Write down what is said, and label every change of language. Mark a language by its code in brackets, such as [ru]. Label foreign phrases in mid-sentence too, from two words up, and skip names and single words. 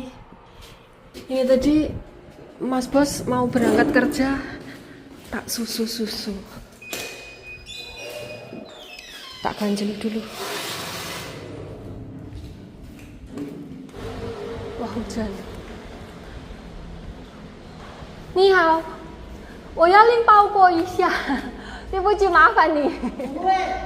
[id] Ini tadi Mas Bos mau berangkat kerja, tak susu. [jv] Tak ganjel dulu. [id] Wah, hujan. [zh] 你好. 我要拎包裹一下，对不起，麻烦你。不会。